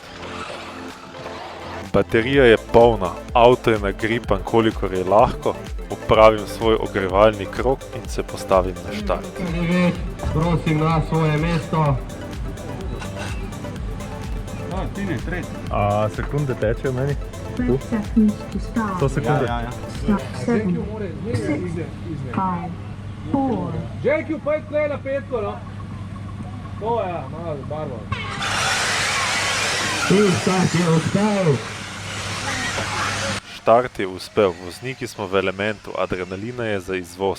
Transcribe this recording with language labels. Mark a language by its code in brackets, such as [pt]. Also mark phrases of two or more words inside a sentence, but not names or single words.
[sl] Baterija je polna, avto je nagripan, kolikor je lahko, opravim svoj ogrevalni krog in se postavim na štart. Prosim na svoje mesto. Tine, tretji. A sekunde tečejo meni? [en] 12 seconds to start. [sl] 100 sekunde? Ja. Stop. 7, 6, 5, 4. Željki, pojď tle na petko, no. To je, malo barvo. In start je uspel. Štart je uspel, vozniki smo v elementu, adrenalina je za izvoz.